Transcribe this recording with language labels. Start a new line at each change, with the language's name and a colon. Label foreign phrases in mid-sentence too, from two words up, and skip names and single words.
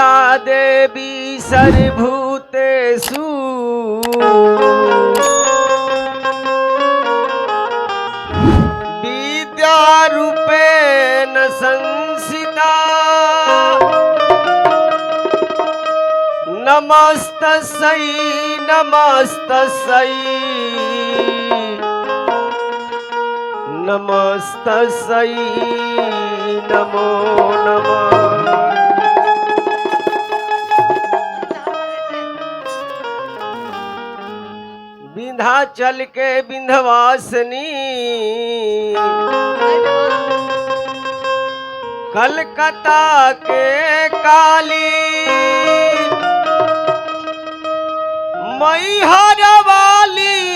Sanskrit: देवी सर्वभूतेषु विद्यारूपेण संस्थिता नमस्तस्यै नमस्तस्यै नमस्तस्यै नमो नमः।
Bhojpuri: विंध्याचल के विंध्यवासिनी कलकत्ता के काली मैहर वाली